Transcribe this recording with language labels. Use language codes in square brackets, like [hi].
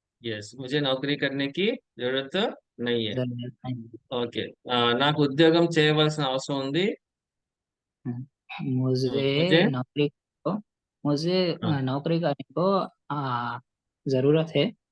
[hi] Yes, मुझे नौकरी करने की जरूरत नहीं है. जरूरत नहीं है। [te] ఓకే, నాకు ఉద్యోగం చేయవలసిన అవసరం ఉంది. [hi] मुझे मुझे नौकरी को मुझे नौकरी करने को जरूरत है।